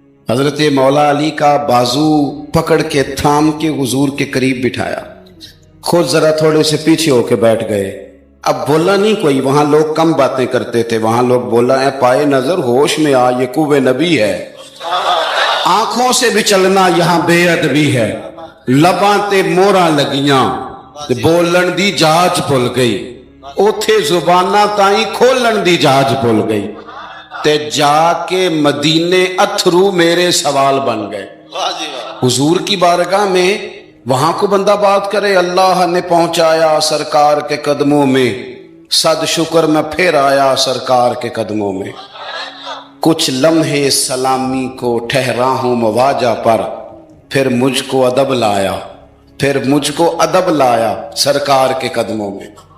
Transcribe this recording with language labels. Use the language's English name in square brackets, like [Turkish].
[Urdu] حضرت مولا علی کا بازو پکڑ کے تھام کے حضور کے قریب بٹھایا, خود ذرا تھوڑے سے پیچھے ہو کے بیٹھ گئے. اب بولا نہیں کوئی, وہاں لوگ کم باتیں کرتے تھے, وہاں لوگ بولا ہے پائے نظر ہوش میں آ, یہ کوبے نبی ہے. آنکھوں سے بھی چلنا یہاں بے ادبی ہے, [Punjabi] لباں تے موراں لگیاں تے بولن دی جاج بھول گئی, اوتھے زباناں تائیں کھولن دی جاج بھول گئی, تے جا کے مدینے اتھرو میرے سوال بن گئے. [Urdu] حضور کی بارگاہ میں وہاں کو بندہ بات کرے, اللہ نے پہنچایا سرکار کے قدموں میں, صد شکر میں پھر آیا سرکار کے قدموں میں. کچھ لمحے سلامی کو ٹھہرا ہوں مواجہ پر, پھر مجھ کو ادب لایا, پھر مجھ کو ادب لایا سرکار کے قدموں میں.